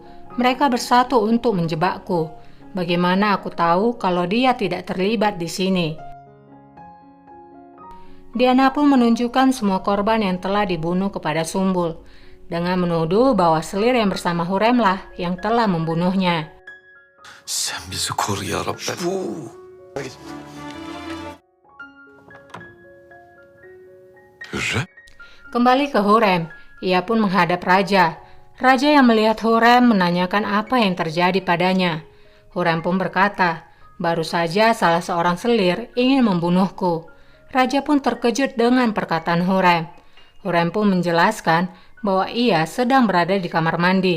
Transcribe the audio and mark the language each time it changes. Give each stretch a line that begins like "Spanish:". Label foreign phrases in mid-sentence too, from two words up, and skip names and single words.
Indonesian: Mereka bersatu untuk menjebakku. Bagaimana aku tahu kalau dia tidak terlibat di sini?" Diana pun menunjukkan semua korban yang telah dibunuh kepada Sumbul, dengan menuduh bahwa selir yang bersama Hurremlah yang telah membunuhnya.
Turkish: Sen bizi koru ya Rabbim. Hürrem?
Indonesian: Kembali ke Hurrem, ia pun menghadap raja. Raja yang melihat Hurrem menanyakan apa yang terjadi padanya. Hurrem pun berkata, "Baru saja salah seorang selir ingin membunuhku." Raja pun terkejut dengan perkataan Hurrem. Hurrem pun menjelaskan bahwa ia sedang berada di kamar mandi.